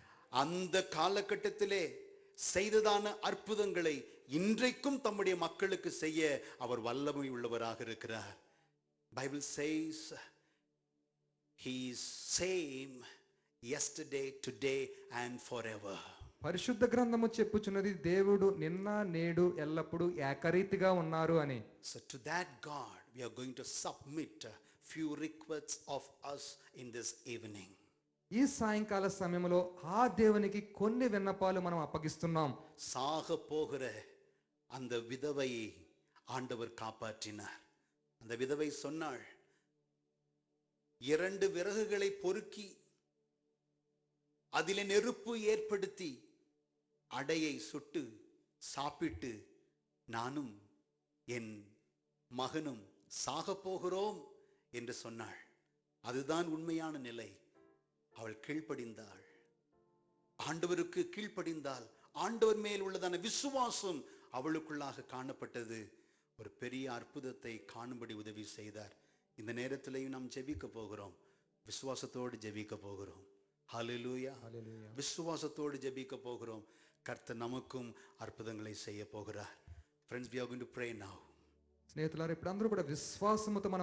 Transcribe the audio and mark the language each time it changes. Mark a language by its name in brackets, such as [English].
[Tamil] அந்த காலகட்டத்திலே செய்ததான அற்புதங்களை இன்றைக்கும் தம்முடைய மக்களுக்கு செய்ய அவர் வல்லமை உள்ளவராக இருக்கிறார். [English] Bible says he is same yesterday, today and forever. [Telugu] పరిశుద్ధ గ్రంథము చెప్పుచున్నది దేవుడు నిన్న నేడు ఎల్లప్పుడూ ఏకరీతిగా ఉన్నారు అని. [English] So to that God we are going to submit a few requests of us in this evening. [Telugu] ఈ సాయంకాల సమయంలో ఆ దేవునికి కొన్ని విన్నపాలు మనం అప్పగిస్తున్నాం. [Tamil] சாக போகிற அந்த விதவையை ஆண்டவர் காப்பாற்றினார். அந்த விதவை சொன்னாள், 2 விறகுகளை பொறுக்கி அதிலே நெருப்பு ஏற்படுத்தி அடையை சுட்டு சாப்பிட்டு நானும் என் மகனும் சாக போகிறோம் என்று சொன்னாள். அதுதான் உண்மையான நிலை. அவள் கீழ்ப்படிந்தாள். ஆண்டவருக்கு கீழ்ப்படிந்தால் ஆண்டவர் மேல் உள்ளதான விசுவாசம் அவளுக்குள்ளாக காணப்பட்டது. ஒரு பெரிய அற்புதத்தை காணும்படி உதவி செய்தார். இந்த நேரத்திலையும் நாம் ஜெபிக்க போகிறோம். விசுவாசத்தோடு ஜெபிக்க போகிறோம். ஹல்லேலூயா. விசுவாசத்தோடு ஜெபிக்க போகிறோம். கர்த்தர் நமக்கும் அற்புதங்களை செய்ய போகிறார். [English] Friends, we are going to pray now. [Telugu] స్నేహితులారా, ఇప్పుడు అందరూ కూడా విశ్వాసముతో మనం